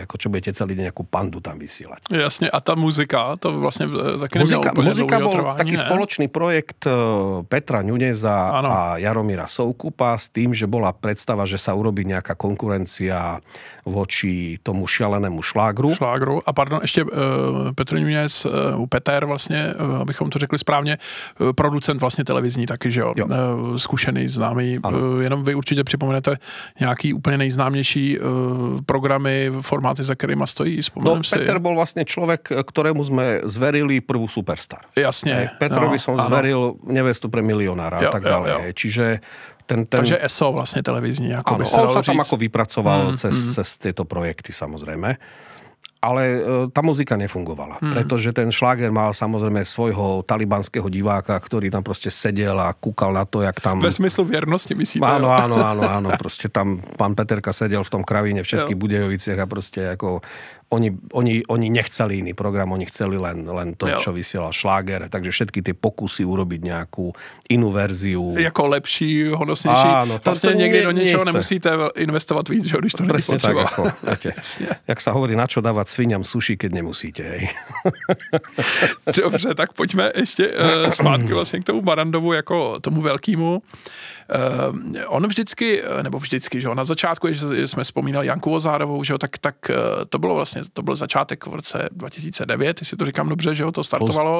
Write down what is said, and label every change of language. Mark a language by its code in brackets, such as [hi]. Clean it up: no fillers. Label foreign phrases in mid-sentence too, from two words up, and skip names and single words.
[sk] Ako čo budete celý deň nejakú pandu tam vysielať. Jasne, a tá muzika, to vlastne taky nemělo úplne muzika bol [cs] trvání, [sk] taký spoločný projekt Petra Ňuneza a Jaromíra Soukupa s tým, že bola predstava, že sa urobí nejaká konkurencia voči tomu šialenému šlágru. [cs] A pardon, ještě Petr Ňunez, Peter vlastně, abychom to řekli správně, producent vlastně televizní taky, že jo? Zkušený, známý. Jenom vy určitě připomenete nějaký úplně nejznámější programy, formáty, za kterýma stojí, [sk] spomenem si. Peter bol vlastne človek, ktorému sme zverili prvú Superstar. Jasne. Petrovi som zveril Nevestu pre milionára a tak ďalej. Čiže [cs] Takže ESO vlastne televízní. [sk] Ako áno, on sa tam ako vypracoval cez tieto projekty samozrejme. Ale tá muzika nefungovala, pretože ten šláger mal samozrejme svojho talibanského diváka, ktorý tam proste sedel a kúkal na to, jak tam... [cs] Ve smyslu viernosti, myslíte? [sk] Áno, proste tam pán Peterka sedel v tom kravíne v Českých Budejoviciach a proste ako... Oni nechceli iný program, oni chceli len to, čo vysielal šláger, takže všetky tie pokusy urobiť nejakú inú verziu. [cs] Jako lepší, honosnější. [sk] Áno, [cs] vlastně někdy do něčeho nemusíte investovat víc, že, když to není potřeba. Tak, [sk] ako, jak sa hovorí, na čo dávať sviniam suši, keď nemusíte. Hej. [cs] Dobře, tak pojďme ještě zpátky vlastně k tomu Barandovu jako tomu velkému. On vždycky, že na začátku, když jsme vzpomínali Janku Ozárovou, že tak to bylo vlastně, to byl začátek v roce 2009, jestli to říkám dobře, že to startovalo.